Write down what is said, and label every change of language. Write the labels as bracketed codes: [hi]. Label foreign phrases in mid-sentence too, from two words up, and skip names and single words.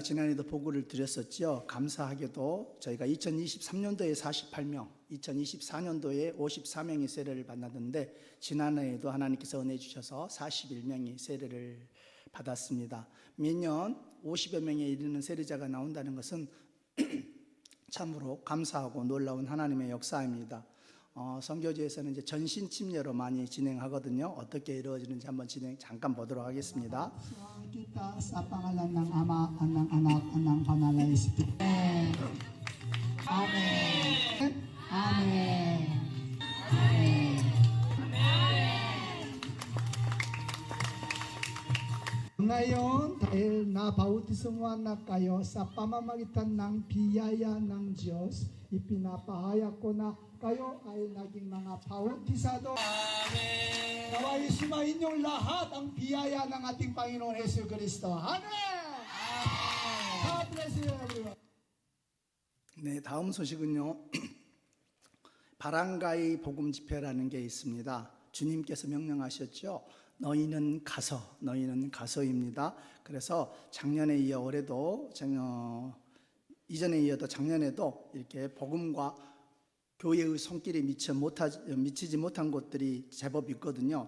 [ko] 지난해도 보고를 드렸었죠. 감사하게도 저희가 2023년도에 48명, 2024년도에 54명이 세례를 받았는데 지난해에도 하나님께서 은혜 주셔서 41명이 세례를 받았습니다. 매년 50여 명에 이르는 세례자가 나온다는 것은 참으로 감사하고 놀라운 하나님의 역사입니다. 선교지에서는 이제 전신 침례로 많이 진행하거든요. 어떻게 이루어지는지 한번 잠깐 보도록 하겠습니다. [tl] Kita sa pangalan ng Ama, ng Anak, ng Banal na Espiritu. Amen. Amen. Amen. Ngayon, dahil nabautismuhan na kayo sa pamamagitan ng biyaya ng Diyos, ipinapahayag ko na kayo ay naging mga bautisado. Amen. Naway sumainyo lahat ang biyaya ng ating Panginoon Hesus Kristo. [en] Amen. God bless you everyone. [ko] 네, 다음 소식은요. 바랑가이 복음 집회라는 게 있습니다. 주님께서 명령하셨죠. 너희는 가서입니다. 그래서 작년에 이어 올해도 이전에 이어도 작년에도 이렇게 복음과 교회의 손길이 미치지 못한 곳들이 제법 있거든요.